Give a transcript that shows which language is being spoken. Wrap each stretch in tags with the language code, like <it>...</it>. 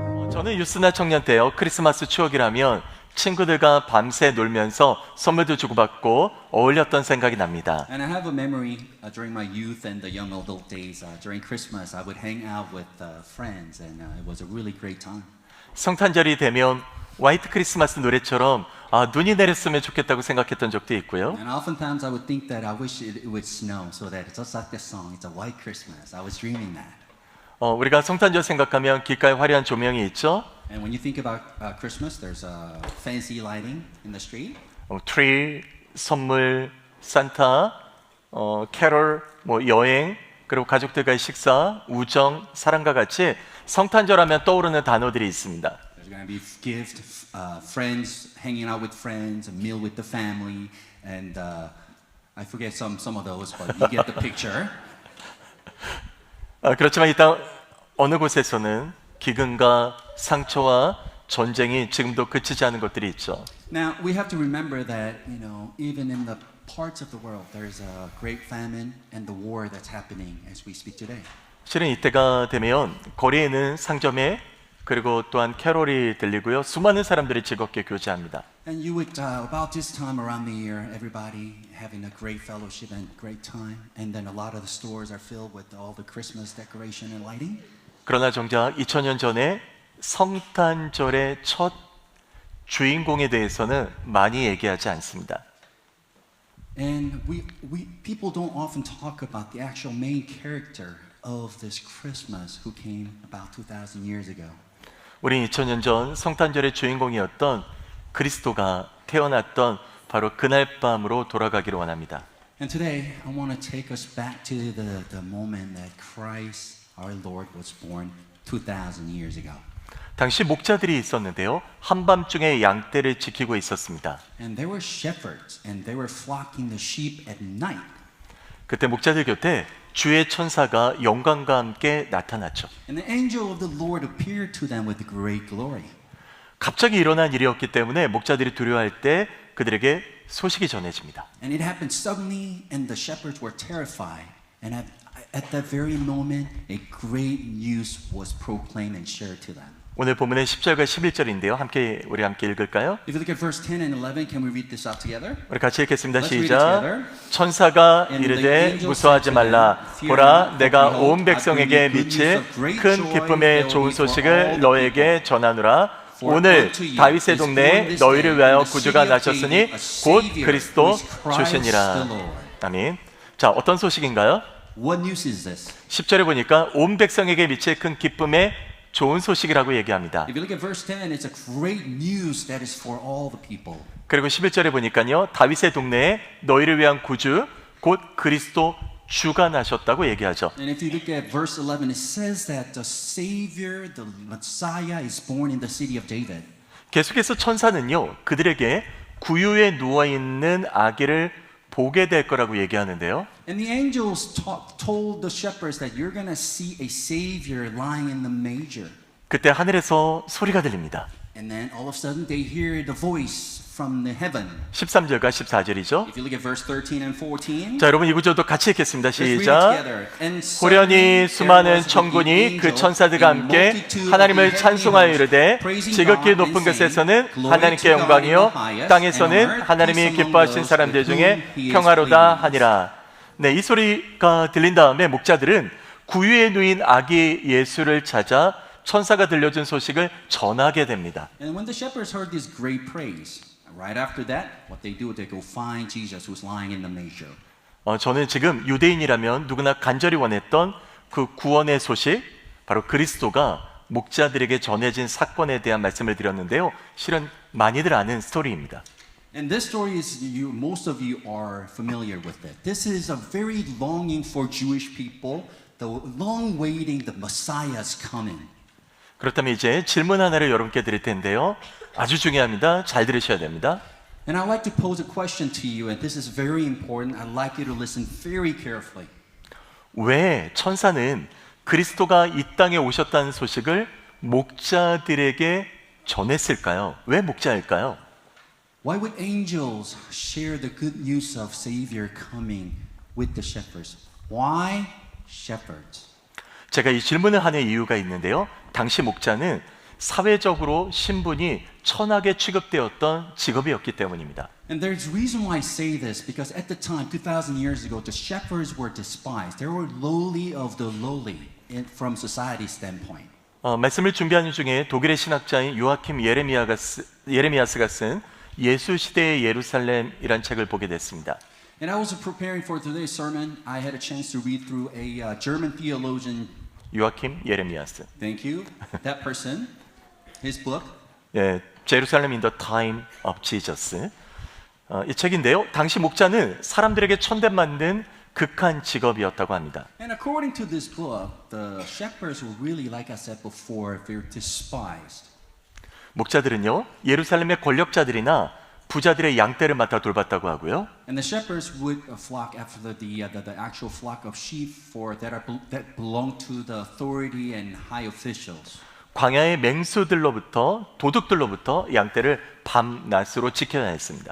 <ko>저는 유스나 청년 때요, 크리스마스 추억이라면 친구들과 밤새 놀면서 선물도 주고받고 어울렸던 생각이 납니다.</ko> <en>And I have a memory during my youth and the young adult days. During Christmas, I would hang out with friends, and it was a really great time.</en> <ko>성탄절이 되면 화이트 크리스마스 노래처럼 눈이 내렸으면 좋겠다고 생각했던 적도 있고요.</ko> <en>And oftentimes, I would think that I wish it would snow, so that just like this song, it's a white Christmas. I was dreaming that.</en> <ko>우리가 성탄절 생각하면 길가에 화려한 조명이 있죠.</ko> <en>And when you think about Christmas, there's fancy lighting in the street.</en> <ko>트리, 선물, 산타, 캐롤, 여행, 그리고 가족들과의 식사, 우정, 사랑과 같이 성탄절하면 떠오르는 단어들이 있습니다.</ko> <en>There's going to be gifts, friends hanging out with friends, a meal with the family, and I forget some of those, but you get the picture.</en> <ko>그렇지만 일단 어느 곳에서는 기근과 상처와 전쟁이 지금도 그치지 않은 것들이 있죠.</ko> <en>Now we have to remember that even in the parts of the world there's a great famine and the war that's happening as we speak today.</en> <ko>실은 이때가 되면 거리에는 상점에 그리고 또한 캐롤이 들리고요. 수많은 사람들이 즐겁게 교제합니다.</ko> <en>And you would about this time around the year, everybody having a great fellowship and great time, and then a lot of the stores are filled with all the Christmas decoration and lighting.</en> <ko>그러나 정작 2000년 전에 성탄절의 첫 주인공에 대해서는 많이 얘기하지 않습니다.</ko> <en>And people don't often talk about the actual main character of this Christmas who came about 2,000 years ago.</en> <ko>우린 2000년 전 성탄절의 주인공이었던 그리스도가 태어났던 바로 그날 밤으로 돌아가기를 원합니다.</ko> <en>And today I want to take us back to the moment that Christ, our Lord, was born 2,000 years ago.</en> <ko>당시 목자들이 있었는데요. 한밤중에 양떼를 지키고 있었습니다.</ko> <en>And there were shepherds, and they were flocking the sheep at night.</en> <ko>그때 목자들 곁에 주의 천사가 영광과 함께 나타났죠.</ko> <en>And the angel of the Lord appeared to them with great glory.</en> <ko>갑자기 일어난 일이었기 때문에 목자들이 두려워할 때 그들에게 소식이 전해집니다.</ko> <en>And it happened suddenly, and the shepherds were terrified. And at that very moment, a great news was proclaimed and shared to them.</en> <ko>오늘 본문은 10절과 11절인데요. 우리 함께 읽을까요?</ko> <en>If you look at verse 10 and 11, can we read this out together?</en> <ko>우리 같이 읽겠습니다.</ko> <en>Let's read it</en> <ko>시작.</ko> <en>together.</en> <ko>천사가</ko> <en>And</en> <ko>이르되</ko> <en>the angel</en> <ko>무서워하지</ko> <en>said to them,</en> <ko>말라.</ko> <en>Fear</en> <ko>보라,</ko> <en>not,</en> <ko>내가</ko> <en>for behold,</en> <ko>온 백성에게</ko> <en>I bring you</en> <ko>미칠</ko> <en>good news of great</en> <ko>큰</ko> <en>joy</en> <ko>기쁨의</ko> <en>that</en> <ko>좋은</ko> <en>will be for all</en> <ko>소식을</ko> <en>the</en> <ko>너에게</ko> <en>people.</en> <ko>전하노라.</ko> <en>For</en> <ko>오늘</ko> <en>unto you</en> <ko>다윗의</ko> <en>is born</en> <ko>동네에</ko> <en>this</en> <ko>너희를</ko> <en>day</en> <ko>위하여</ko> <en>in the</en> <ko>구주가</ko> <en>city of</en> <ko>나셨으니</ko> <en>David a</en> <ko>곧</ko> <en>Savior,</en> <ko>그리스도</ko> <en>who is Christ</en> <ko>주시니라.</ko> <en>the Lord.</en> <ko>아멘. 자, 어떤 소식인가요?</ko> <en>What news is this?</en> <ko>10절에 보니까 온 백성에게 미칠 큰 기쁨의 좋은 소식이라고 얘기합니다.</ko> <en>If you look at verse 10, it's a great news that is for all the people.</en> <ko>그리고 11절에 보니까요. 다윗의 동네에 너희를 위한 구주 곧 그리스도 주가 나셨다고 얘기하죠.</ko> <en>And if you look at verse 11, it says that the Savior, the Messiah, is born in the city of David.</en> <ko>계속해서 천사는요. 그들에게 구유에 누워 있는 아기를 보게 될 거라고 얘기하는데요.</ko> <en>And the angels told the shepherds that you're going to see a Savior lying in the manger.</en> <ko>그때 하늘에서 소리가 들립니다.</ko> <en>And then all of a sudden they hear the voice from the heaven.</en> <ko>13절과 14절이죠.</ko> <en>If you look at verse 13 and 14,</en> <ko>자, 여러분 이 구절도 같이 읽겠습니다.</ko> <en>let's read it</en> <ko>시작.</ko> <en>together. And</en> <ko>호련히</ko> <en>suddenly there</en> <ko>수많은</ko> <en>was with the</en> <ko>천군이 그</ko> <en>angel</en> <ko>천사들과</ko> <en>a</en> <ko>함께</ko> <en>multitude of</en> <ko>하나님을</ko> <en>the heavenly</en> <ko>찬송하여</ko> <en>hosts,</en> <ko>이르되</ko> <en>praising</en> <ko>지극히</ko> <en>God and</en> <ko>높은</ko> <en>saying,</en> <ko>곳에서는</ko> <en>Glory</en> <ko>하나님께</ko> <en>to God in the</en> <ko>영광이요</ko> <en>highest,</en> <ko>땅에서는</ko> <en>and on earth</en> <ko>하나님이</ko> <en>peace among</en> <ko>기뻐하신</ko> <en>those</en> <ko>사람들</ko> <en>with</en> <ko>중에</ko> <en>whom he is</en> <ko>평화로다</ko> <en>pleased.</en> <ko>하니라. 네, 이 소리가 들린 다음에 목자들은 구유에 누인 아기 예수를 찾아 천사가 들려준 소식을 전하게 됩니다.</ko> <en>And when the shepherds heard this great praise, right after that, what they do, they go find Jesus who's lying in the manger.</en> <ko>저는 지금 유대인이라면 누구나 간절히 원했던 그 구원의 소식, 바로 그리스도가 목자들에게 전해진 사건에 대한 말씀을 드렸는데요. 실은 많이들 아는 스토리입니다.</ko> <en>And this story is, most of you are familiar with it. This is a very longing for Jewish people, the long waiting, the Messiah's coming.</en> <ko>그렇다면 이제 질문 하나를 여러분께 드릴 텐데요. 아주 중요합니다. 잘 들으셔야 됩니다.</ko> <en>And I'd like to pose a question to you, and this is very important. I'd like you to listen very carefully.</en> <ko>왜 천사는 그리스도가 이 땅에 오셨다는 소식을 목자들에게 전했을까요? 왜 목자일까요?</ko> <en>Why would angels share the good news of Savior coming with the shepherds? Why shepherds?</en> <ko>제가 이 질문을 하는 이유가 있는데요. 당시 목자는 사회적으로 신분이 천하게 취급되었던 직업이었기 때문입니다.</ko> <en>And there's a reason why I say this, because at the time, 2,000 years ago, the shepherds were despised. They were lowly of the lowly from society standpoint.</en> <ko>말씀을 준비하는 중에 독일의 신학자인 요아킴 예레미야스가 쓴 예수 시대의 예루살렘이란 책을 보게 됐습니다.</ko> <en>And I was preparing for today's sermon. I had a chance to read through a German theologian.</en> <ko>요아킴 예레미야스.</ko> <en>Thank you. That person, his book.</en> <ko>예, 제루살렘</ko> <en>in the time of Jesus.</en> <ko>이 책인데요. 당시 목자는 사람들에게 천대만든 극한 직업이었다고 합니다.</ko> <en>And according to this book, the shepherds were really, like I said before, they're despised.</en> <ko>목자들은요, 예루살렘의 권력자들이나 부자들의 양떼를 맡아 돌봤다고 하고요.</ko> <en>And the shepherds would flock after the actual flock of sheep that belonged to the authority and high officials.</en> <ko>광야의 맹수들로부터 도둑들로부터 양떼를 밤낮으로 지켜야 했습니다.</ko>